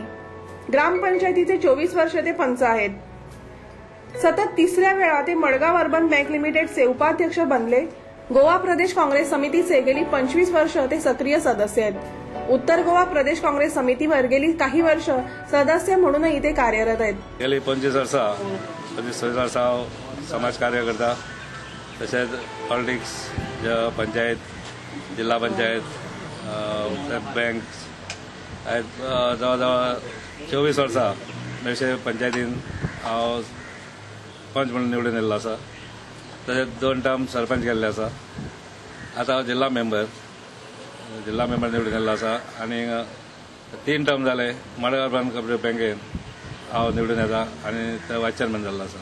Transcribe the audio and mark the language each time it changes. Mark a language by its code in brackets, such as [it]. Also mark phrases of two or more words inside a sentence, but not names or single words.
[mr] ग्रामपंचायतीचे 24 वर्ष ते पंच आहेत। सतत 3ऱ्या वेळा ते मडगाव अर्बन बँक लिमिटेडचे उपाध्यक्ष बनले। गोवा प्रदेश काँग्रेस समितीचे गेली 25 वर्ष ते सक्रिय सदस्य आहेत। उत्तर गोवा प्रदेश काँग्रेस समितीवर गेली काही वर्ष सदस्य म्हणूनही ते कार्यरत आहेत। [kok] गेली 25 वर्षा समाज कार्य करता, तसेच पॉलिटिक्स, पंचायत, जिल्हा पंचायत, बँक जवळ 24 वर्सां मेर्शे पंचायतीन हांव पंच म्हणून निवडून येयल्लो आसा। तशेंच 2 टर्म सरपंच केल्ले आसा। आतां हांव जिल्हा मेंबर निवडून येयल्लो आसा आनी 3 टर्म जाले मडगांव अर्बन कोऑपरेटिव्ह बँकेन हांव निवडून येता आनी थंय [en] vice chairman [kok] जाल्लो आसा।